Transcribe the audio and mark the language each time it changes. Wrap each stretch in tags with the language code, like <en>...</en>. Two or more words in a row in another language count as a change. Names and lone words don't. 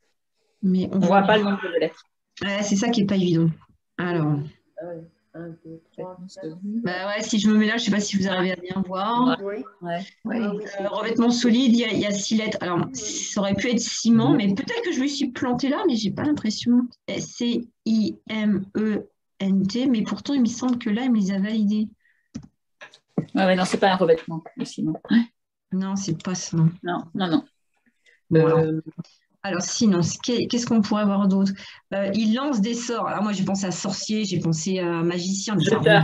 <fr>On ne voit pas le nombre de lettres. Ouais, c'est ça qui n'est pas évident. Alors, 1, 2, 3, 4. Bah ouais, si je me mets là, je ne sais pas si vous arrivez à bien voir. Oui. Ouais. Oui. Ah oui, c'est- Revêtement solide, il y a 6 lettres. Alors, ça aurait pu être ciment, mais peut-être que je me suis plantée là, mais j'ai pas l'impression. C-I-M-E-N-T, mais pourtant, il me semble que là, il me les a validés. Ouais, non, c'est pas un revêtement, le ciment. Non, c'est pas ça. Non, non, non. Bon, alors. Euh, Alors, sinon, qu'est-ce qu'on pourrait avoir d'autre? Il lance des sorts. Alors, moi, j'ai pensé à sorcier, j'ai pensé à magicien, mais ça remonte pas.</fr>